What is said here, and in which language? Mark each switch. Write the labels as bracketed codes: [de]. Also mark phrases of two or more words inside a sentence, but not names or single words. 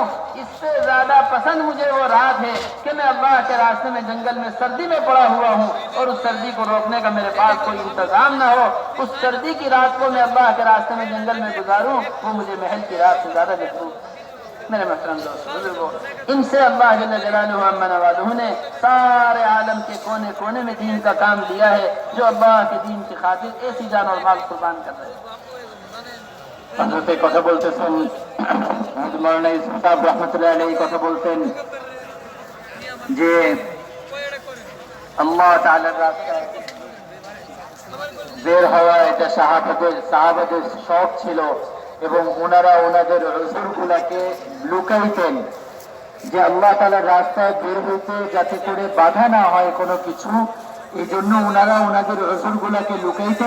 [ur] اس سے زیادہ پسند مجھے وہ رات ہے کہ میں اللہ کے راستے میں جنگل میں سردی میں پڑا ہوا ہوں اور اس سردی کو روکنے کا میرے پاس کوئی انتظام نہ ہو، اس سردی کی رات کو میں اللہ کے راستے میں جنگل میں گزاروں، وہ مجھے محل کی رات سے زیادہ بہتر۔ میرے محترم دوستو بزرگوں، ان سے اللہ [ar] جل جلالہ عما نوالہ [ur] نے سارے عالم کے کونے کونے میں دین کا کام لیا ہے، جو اللہ کے دین کی خاطر ایسی جان اور مال قربان کر رہے ہیں۔ [bn] حضرت কথা বলতেছেন মৌলানা ইউসুফ সাহেব [ar] رحمة الله عليه [bn] কথা বলতেন যে আল্লাহ তাআলার রাস্তায় বের হওয়া এটা সাহাবাদের শখ ছিল এবং ওনারা ওনাদের উযুরগুলোকে লুকাইতেন যে আল্লাহ তাআলার রাস্তায় বের হইতে যাতে করে বাধা না হয় কোনো কিছু, এই জন্য ওনারা ওনাদের উযুরগুলোকে লুকাইতেন।